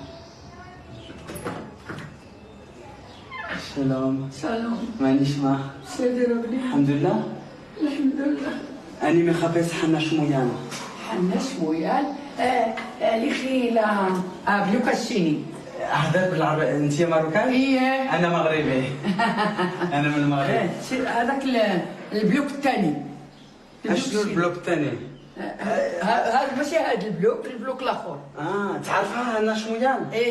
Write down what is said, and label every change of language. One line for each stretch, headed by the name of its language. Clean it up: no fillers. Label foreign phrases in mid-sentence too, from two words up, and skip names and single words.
Hebrew: שלום. שלום. מה נשמע? בסדר אבני.
Arabic: אלחמדולillah. אלחמדולillah.
Hebrew: אני מחפש חנה שמויאן. חנה שמויאן? לכי לבלוק השני.
Arabic: هذا بالعربي انت مروكاني؟ ايه انا مغربي. انا من المغرب. هذاك البلوك الثاني. شنو البلوك الثاني؟ هذا ماشي هذا البلوك الاخر. تعرفها هنا شمويان؟ ايه